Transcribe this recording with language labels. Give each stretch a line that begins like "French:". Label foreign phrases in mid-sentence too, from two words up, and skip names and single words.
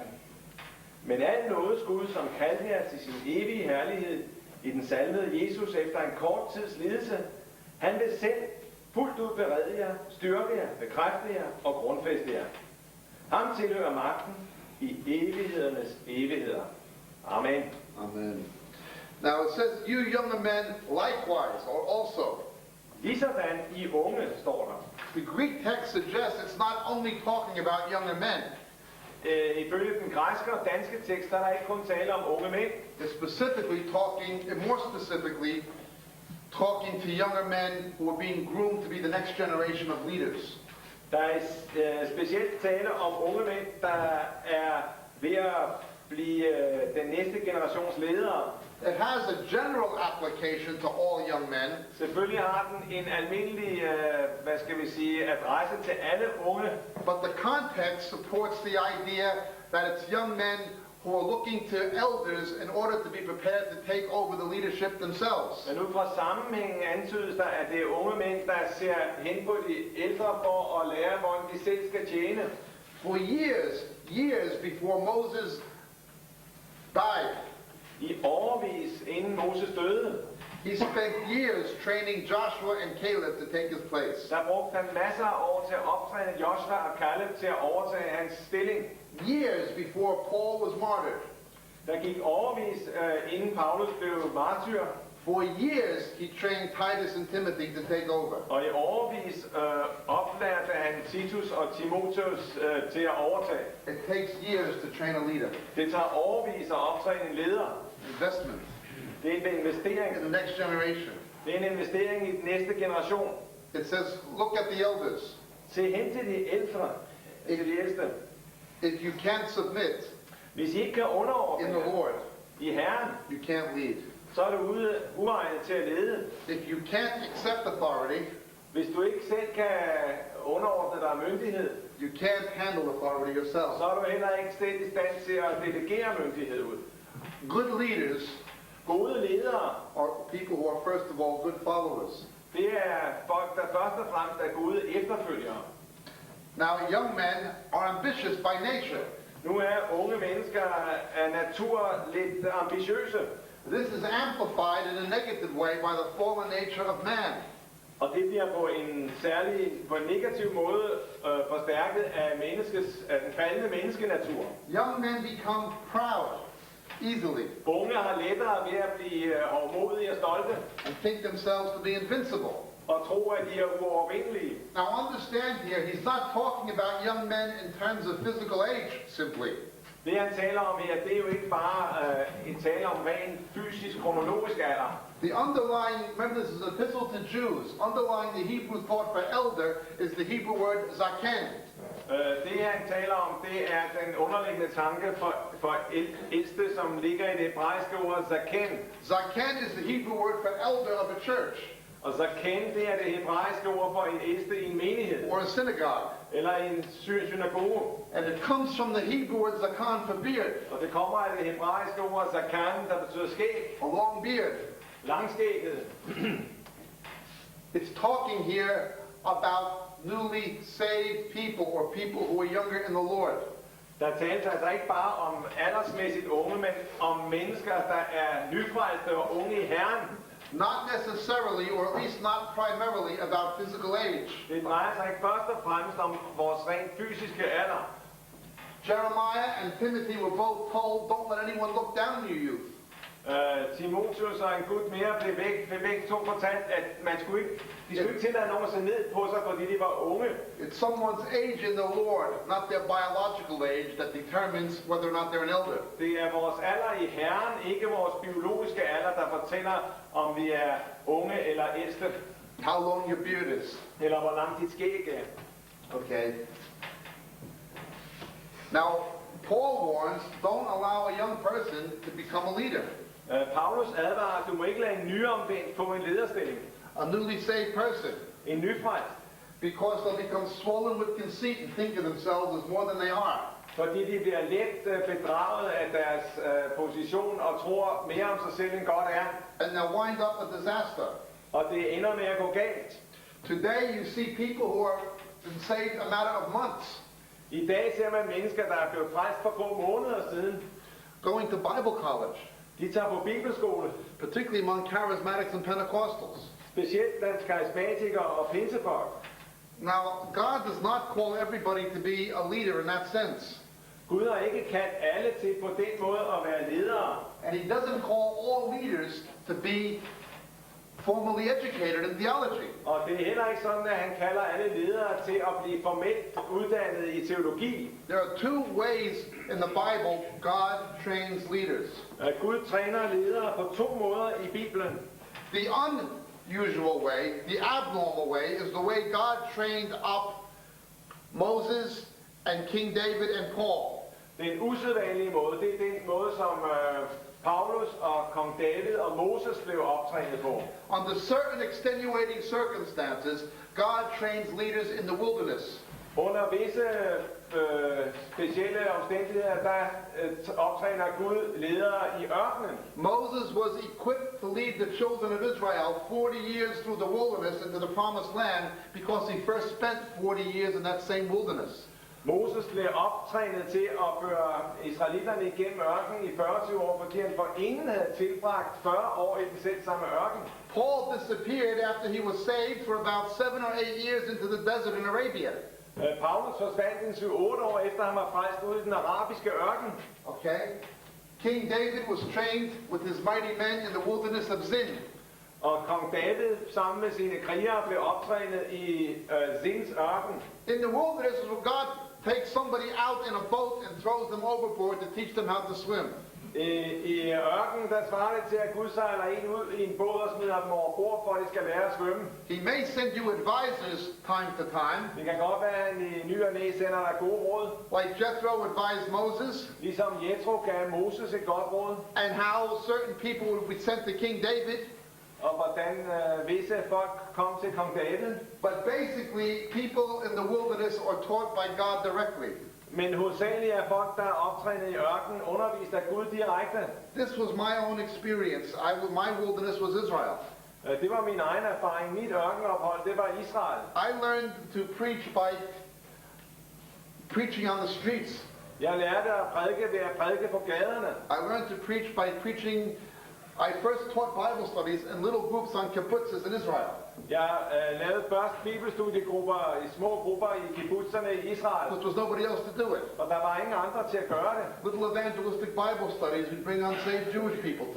Danish: Men al nådes Gud, som kaldte jer til sin evige herlighed i den salvede Jesus efter en kort tids lidelse, han vil selv fuldt ud berede jer, styrke jer, bekræfte jer og grundfæste jer. Ham tilhører magten i evighedernes evigheder. Amen. Amen.
English: Now it says, you younger men likewise, or also.
Danish: Ligesådan I unge, står der.
English: The Greek text suggests it's not only talking about younger men.
Danish: Ifølge den græske og danske tekst, der er der ikke kun tale om unge mænd.
English: It's more specifically, talking to younger men who are being groomed to be the next generation of leaders.
Danish: Der er specielt tale om unge mænd, der er ved at blive den næste generations ledere.
English: It has a general application to all young men.
Danish: Selvfølgelig har den en almindelig, adresse til alle unge.
English: But the context supports the idea that it's young men who are looking to elders in order to be prepared to take over the leadership themselves.
Danish: Men ud fra sammenhængen antydes der, at det er unge mænd, der ser hen på de ældre for at lære, hvordan de selv skal tjene.
English: For years before Moses died,
Danish: I årevis inden Moses døde,
English: he spent years training Joshua and Caleb to take his place.
Danish: der brugte han masser af år til at optræne Joshua og Caleb til at overtage hans stilling.
English: Years before Paul was martyred.
Danish: Der gik årevis inden Paulus blev martyr.
English: For years he trained Titus and Timothy to take over.
Danish: Og i årevis oplærte han Titus og Timotheus til at overtage.
English: It takes years to train a leader.
Danish: Det tager årevis at optræne en leder.
English: Investment.
Danish: Det er en investering.
English: In the next generation.
Danish: Det er en investering i den næste generation.
English: It says, look at the elders.
Danish: Se hen til de ældre, til de ældste.
English: If you can't submit
Danish: Hvis I ikke kan underordne
English: in the
Danish: jer
English: Lord,
Danish: i Herren,
English: you can't lead.
Danish: så er du uegnet til at lede.
English: If you can't accept authority,
Danish: Hvis du ikke selv kan underordne dig myndighed,
English: you can't handle authority yourself.
Danish: så er du heller ikke selv i stand til at delegere myndighed ud.
English: Good leaders
Danish: Gode ledere,
English: are people who are first of all good followers.
Danish: det er folk, der først og fremmest er gode efterfølgere.
English: Now young men are ambitious by nature.
Danish: Nu er unge mennesker af natur lidt ambitiøse,
English: This is amplified in a negative way by the fallen nature of man.
Danish: og det bliver på en negativ måde forstærket af den faldende menneskenatur.
English: Young men become proud easily
Danish: Unge har lettere ved at blive hovmodige og stolte,
English: and think themselves to be invincible.
Danish: og tro, at de er uovervindelige.
English: Now understand here, he's not talking about young men in terms of physical age simply.
Danish: Det han taler om her, det er jo ikke bare en tale om ren fysisk kronologisk alder.
English: The underlying, remember this is an epistle to Jews, underlying the Hebrew thought for elder is the Hebrew word zaken.
Danish: Det han taler om, det er den underliggende tanke for ældste, som ligger i det hebraiske ord zaken.
English: Zaken is the Hebrew word for elder of a church.
Danish: Og zaken, det er det hebraiske ord for en ældste i en menighed.
English: Or a synagogue.
Danish: Eller en synagoge.
English: And it comes from the Hebrew word zakan for beard.
Danish: Og det kommer af det hebraiske ord zakan, der betyder skæg.
English: A long beard.
Danish: Langskægget.
English: It's talking here about newly saved people or people who are younger in the Lord.
Danish: Der tales altså ikke bare om aldersmæssigt unge, men om mennesker, der er nyfrelste og unge i Herren.
English: Not necessarily, or at least not primarily, about physical age.
Danish: Det drejer sig ikke først og fremmest om vores rent fysiske alder.
English: Jeremiah and Timothy were both told, don't let anyone look down on your youth.
Danish: Timotheus og en gut mere blev væk to fortalt, at de skulle ikke tillade nogen at se ned på sig, fordi de var unge.
English: It's someone's age in the Lord, not their biological age, that determines whether or not they're an elder.
Danish: Det er vores alder i Herren, ikke vores biologiske alder, der fortæller, om vi er unge eller ældste,
English: How long your beard is.
Danish: eller hvor langt dit skæg er.
English: Okay. Now, Paul warns, don't allow a young person to become a leader.
Danish: Paulus advarer, du må ikke lade en nyomvendt få en lederstilling.
English: A newly saved person.
Danish: En nyfrelst.
English: Because they'll become swollen with conceit and think of themselves as more than they are.
Danish: Fordi de bliver let bedraget af deres position og tror mere om sig selv end godt er.
English: And they'll wind up a disaster.
Danish: Og det ender med at gå galt.
English: Today you see people who are been saved a matter of months.
Danish: I dag ser man mennesker, der er blevet frelst for få måneder siden.
English: Going to Bible college.
Danish: De tager på bibelskole.
English: Particularly among charismatics and Pentecostals.
Danish: Specielt blandt karismatikere og pinsefolk.
English: Now, God does not call everybody to be a leader in that sense.
Danish: Gud har ikke kaldt alle til på den måde at være ledere.
English: And he doesn't call all leaders to be formally educated in theology.
Danish: Og det er heller ikke sådan, at han kalder alle ledere til at blive formelt uddannet i teologi.
English: There are two ways in the Bible God trains leaders.
Danish: Gud træner ledere på to måder i Bibelen.
English: The unusual way, the abnormal way, is the way God trained up Moses and King David and Paul.
Danish: Den usædvanlige måde, det er den måde, som Paulus og kong David og Moses blev optrænet på.
English: Under certain extenuating circumstances, God trains leaders in the wilderness.
Danish: Under visse specielle omstændigheder, der optræner Gud ledere i ørkenen.
English: Moses was equipped to lead the children of Israel 40 years through the wilderness into the promised land because he first spent 40 years in that same wilderness.
Danish: Moses blev optrænet til at føre israelitterne igennem ørkenen i 40 år, fordi han forinden havde tilbragt 40 år i den selv samme ørken.
English: Paul disappeared after he was saved for about 7 or 8 years into the desert in Arabia.
Danish: Paulus forsvandt en 7-8 år efter han var frelst ud i den arabiske ørken.
English: Okay? King David was trained with his mighty men in the wilderness of Zin.
Danish: Og kong David sammen med sine krigere blev optrænet i Zins ørken.
English: In the wilderness, God takes somebody out in a boat and throws them overboard to teach them how to swim.
Danish: I ørkenen, der svarer det til, at Gud sejler en ud i en båd og smider dem over bord, for at de skal lære at svømme.
English: He may send you advisors time to time.
Danish: Det kan godt være, at han i ny og næ sender dig gode råd.
English: Like Jethro advised Moses.
Danish: Ligesom Jethro gav Moses et godt råd.
English: And how certain people would be sent to King David.
Danish: Og hvordan visse folk kom til kong David.
English: But basically, people in the wilderness are taught by God directly.
Danish: Men hovedsageligt er folk, der er optrænet i ørkenen, undervist af Gud direkte.
English: This was my own experience. My wilderness was Israel.
Danish: Det var min egen erfaring. Mit ørkenophold, det var Israel.
English: I learned to preach by preaching on the streets.
Danish: Jeg lærte at prædike ved at prædike på gaderne.
English: I learned to preach by preaching. I first taught Bible studies in little groups on kibbutzes in Israel.
Danish: Jeg lavede først bibelstudiegrupper i små grupper i kibbutzerne i Israel.
English: Because there was nobody else to do it.
Danish: Og der var ingen andre til at gøre det.
English: Little evangelistic Bible studies we bring unsaved Jewish people to.